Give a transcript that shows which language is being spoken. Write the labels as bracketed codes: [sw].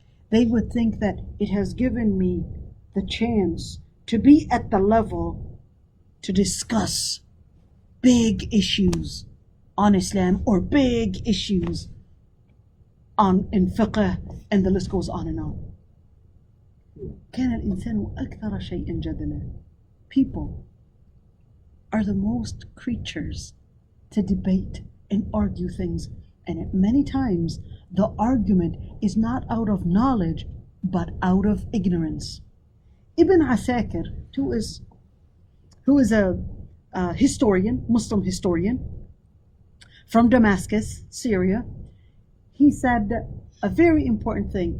[en] They would think that it has given me the chance to be at the level to discuss big issues on Islam or big issues in fiqh, and the list goes on and on. [ar] كان الإنسان أكثر شيء جدلا. [en] People are the most creatures to debate and argue things, and many times the argument is not out of knowledge but out of ignorance. Ibn Asakir, who is a historian, Muslim historian from Damascus, Syria, he said a very important thing.